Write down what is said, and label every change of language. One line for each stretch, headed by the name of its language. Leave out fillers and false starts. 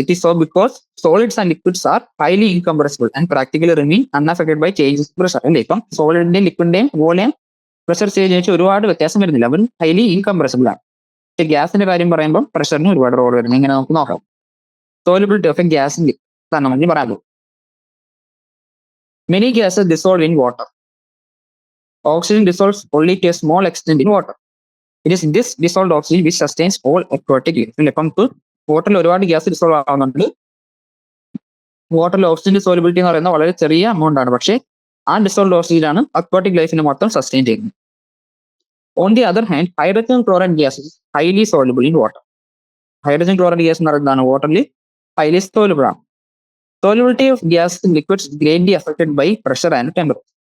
English: It is so because solids and liquids are highly incompressible and practically remain unaffected by changes pressure, അല്ലേ?
Malayalam: ഇപ്പം സോളിഡിന്റെയും ലിക്വിഡിന്റെയും volume pressure change വെച്ച് ഒരുപാട് വ്യത്യാസം വരുന്നില്ല, അവൻ ഹൈലി ഇൻകംപ്രസിബിൾ ആണ്. പക്ഷേ ഗ്യാസിന്റെ കാര്യം പറയുമ്പോൾ പ്രഷറിന് ഒരുപാട് റോൾ വരുന്നത്. ഇങ്ങനെ നമുക്ക് നോക്കാം. സോലിബിലിറ്റി ഓഫ് എ ഗ്യാസിന്റെ നമുക്ക് പറയാമല്ലോ.
English: Many gases dissolve in water. Oxygen dissolves only to a small extent in water. It is this dissolved oxygen which sustains all aquatic life.
Malayalam: ഇപ്പം വാട്ടറിൽ ഒരുപാട് ഗ്യാസ് ഡിസോൾവ് ആവുന്നുണ്ട്. വാട്ടറിൽ ഓക്സിജൻ സോലിബിലിറ്റി എന്ന് പറയുന്നത് വളരെ ചെറിയ എമൗണ്ട് ആണ്. പക്ഷേ ആ ഡിസോൾവ്ഡ് ഓക്സിജൻ ആണ് അക്വാട്ടിക് ലൈഫിനെ മൊത്തം സസ്റ്റെയിൻ ചെയ്യുന്നത്.
English: On the other hand, hydrogen chloride gas highly soluble in water.
Malayalam: Hydrogen chloride gas എന്ന് പറയുന്നതാണ് വാട്ടറിൽ ഹൈലി സോലിബിൾ ആണ്.
English: Solubility of gas in liquids greatly affected by pressure and temperature.